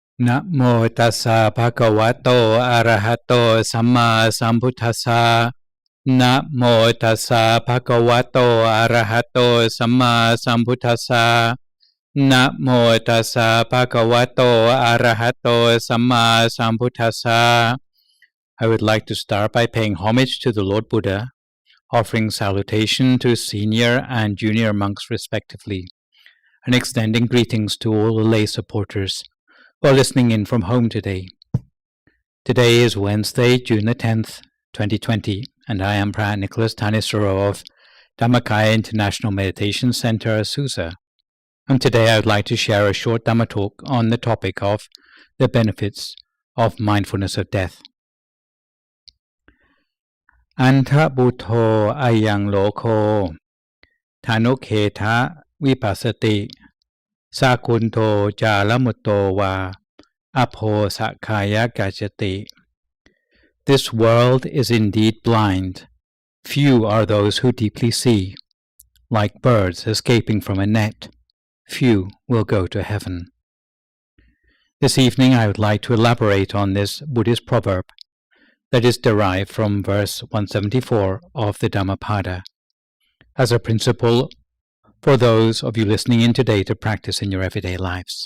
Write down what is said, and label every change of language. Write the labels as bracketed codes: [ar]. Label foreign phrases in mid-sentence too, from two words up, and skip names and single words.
[pi] นะโมตัสสะภะคะวะโตอะระหะโตสัมมาสัมพุทธัสสะนะโมตัสสะ ภะคะวะโตอะระหะโตสัมมาสัมพุทธัสสะนะโมตัสสะภะคะวะโตอะระหะโตสัมมาสัมพุทธัสสะ [en] I would like to start by paying homage to the Lord Buddha, offering salutation to senior and junior monks respectively, and extending greetings to all the lay supporters who are listening in from home today. Today is Wednesday, June the 10th, 2020, and I am Phra Nicholas Thanissaro of Dhammapada International Meditation Center, Azusa. And today I would like to share a short Dhamma talk on the topic of the benefits of mindfulness of death. [pi] Andhabhūto ayaṃ loko, Tanuk'ettha vipassati, Sakunto jālamutto appo saggāya gacchati. [en] This world is indeed blind. Few are those who deeply see. Like birds escaping from a net, few will go to heaven. This evening I would like to elaborate on this Buddhist proverb that is derived from verse 174 of the Dhammapada as a principle for those of you listening in today to practice in your everyday lives.